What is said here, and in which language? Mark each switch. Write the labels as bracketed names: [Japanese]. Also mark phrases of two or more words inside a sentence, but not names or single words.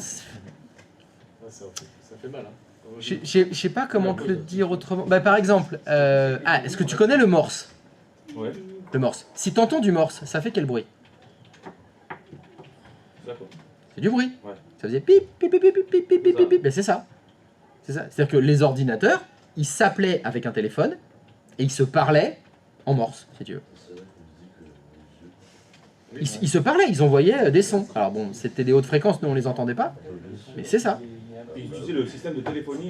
[French] Ça fait mal, hein. je sais pas comment te le dire autrement. Bah, par exemple, est-ce que tu connais le morse? Ouais, Le morse. Si t'entends du morse, ça fait quel bruit? d'accord. C'est du bruit. Ouais. Ça faisait pip, pip, pip, pip, pip, pip, pip, pip, pip. Ben, c'est ça. C'est ça. C'est-à-dire que les ordinateurs, ils s'appelaient avec un téléphone et ils se parlaient en morse, si tu veux. C'est vrai qu'on dit que... Ils se parlaient, ils envoyaient des sons. Alors bon, c'était des hautes fréquences, nous on les entendait pas, mais c'est ça. Et ils utilisaient le système de téléphonie.